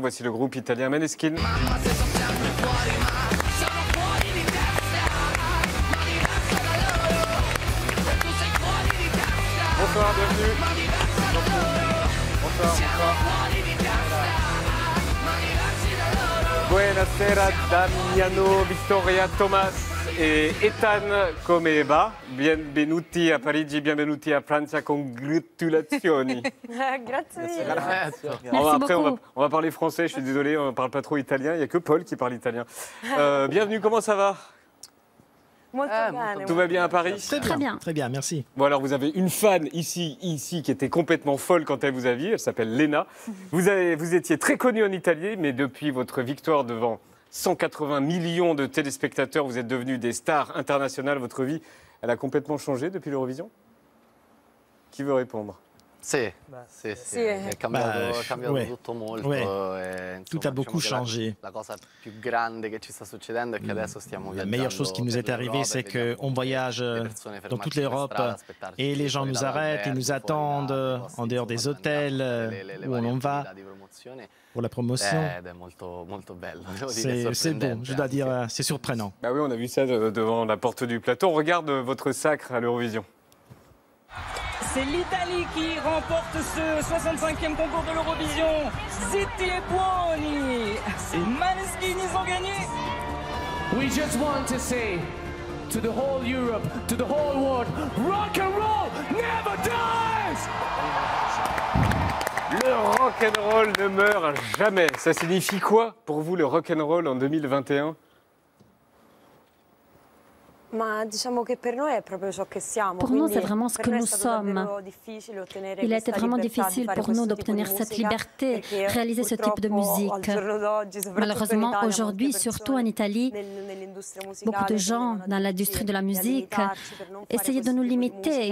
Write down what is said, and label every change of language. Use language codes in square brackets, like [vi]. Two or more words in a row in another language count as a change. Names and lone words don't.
[fr] Voici le groupe italien Maneskin. Bonsoir, bienvenue. Bonsoir, bonsoir. [it] Buonasera Damiano, Vittoria, Thomas e Ethan come va? Benvenuti a Parigi, benvenuti a Francia, congratulazioni. Grazie. [fr] Après, on va parler français, je suis désolé, on ne parle pas trop italien, il n'y a que Paul qui parle italien. Bienvenue, comment ça va? Tout va bien à Paris? Très bien. Très bien, merci. Bon, alors vous avez une fan ici qui était complètement folle quand elle vous a vu, elle s'appelle Lena. Vous étiez très connue en Italie, mais depuis votre victoire devant 180 millions de téléspectateurs, vous êtes devenus des stars internationales. Votre vie, elle a complètement changé depuis l'Eurovision? Qui veut répondre? [it] Sì, sì, sì, è cambiato [fr] ouais. [it] tutto molto. [fr] Ouais. [it] E, [fr] Tout [it] insomma, [fr] a beaucoup [it] diciamo che [fr] changé. [it] la cosa più grande che ci sta succedendo è che adesso stiamo [fr] La [it] viaggiando [fr] meilleure chose qui nous est [it] per [fr] arrivée, c'est [it] l'Europa e [fr] qu'on voyage dans toute l'Europe et les gens nous arrêtent, ils nous attendent en dehors des hôtels où on va pour la promotion. [it] ed è molto bello. Devo dire, [fr] C'est bon, je dois dire, c'est surprenant. Bah oui, on a vu ça devant la porte du plateau. On regarde votre sacre à l'Eurovision. C'est l'Italie qui remporte ce 65e concours de l'Eurovision. Zitti e Buoni. C'est Maneskin, ils ont gagné. [en] We just want to say to the whole Europe, to the whole world, rock and roll never dies! [fr] Le rock'n'roll ne meurt jamais. Ça signifie quoi pour vous le rock'n'roll en 2021? [it] Ma diciamo che per noi è proprio ciò che siamo. [fr] Pour nous, c'est vraiment ce que nous sommes. Il a été vraiment difficile pour nous d'obtenir cette liberté, réaliser ce type de musique. Malheureusement, aujourd'hui, surtout en Italie, beaucoup de gens dans l'industrie de la musique essayaient de nous limiter.